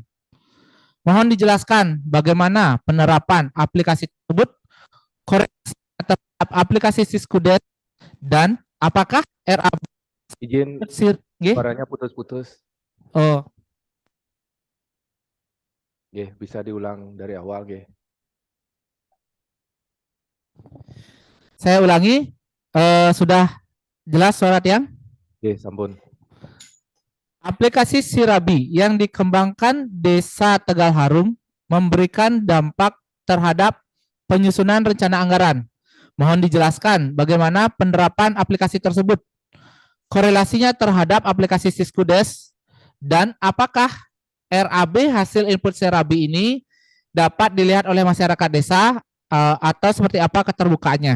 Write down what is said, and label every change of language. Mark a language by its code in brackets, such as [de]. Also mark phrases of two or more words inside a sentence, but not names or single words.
[id] Mohon dijelaskan bagaimana penerapan aplikasi tersebut, koreksi terhadap aplikasi Siskudes, dan apakah RAB Izin G? suaranya putus-putus. Oh, G, bisa diulang dari awal, G. saya ulangi. Sudah jelas suara Tiang? [ban] G, sampun. [id] Aplikasi Sirabi yang dikembangkan Desa Tegal Harum memberikan dampak terhadap penyusunan rencana anggaran. Mohon dijelaskan bagaimana penerapan aplikasi tersebut, korelasinya terhadap aplikasi Siskudes, dan apakah RAB hasil input Sirabi ini dapat dilihat oleh masyarakat desa atau seperti apa keterbukaannya.